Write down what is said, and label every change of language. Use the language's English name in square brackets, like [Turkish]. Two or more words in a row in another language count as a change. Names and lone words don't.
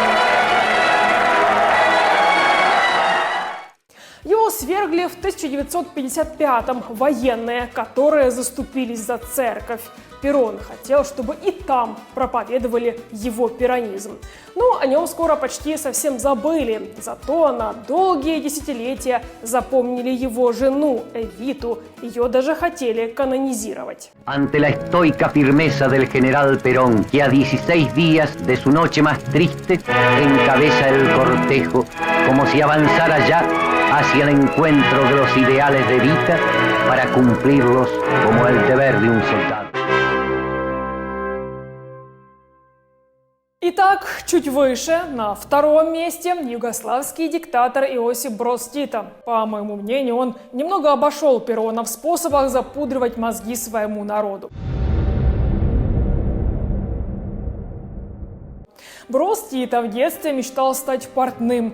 [Russian] Его свергли в 1955-м военные, которые заступились за церковь. Перрон хотел, чтобы и там проповедовали его перронизм. Но о нем скоро почти совсем забыли. Зато на долгие десятилетия запомнили его жену Эвиту. Ее даже хотели канонизировать. [Spanish] Ante la estoica firmeza del general Perón, que a 16 días de su noche más triste encabeza el cortejo, como si avanzara ya hacia el encuentro de los ideales de Evita para cumplirlos como el deber de un soldado. [Russian] Итак, чуть выше, на втором месте, югославский диктатор Иосип Броз Тито. По моему мнению, он немного обошел Перрона в способах запудривать мозги своему народу. Броз Тито в детстве мечтал стать портным.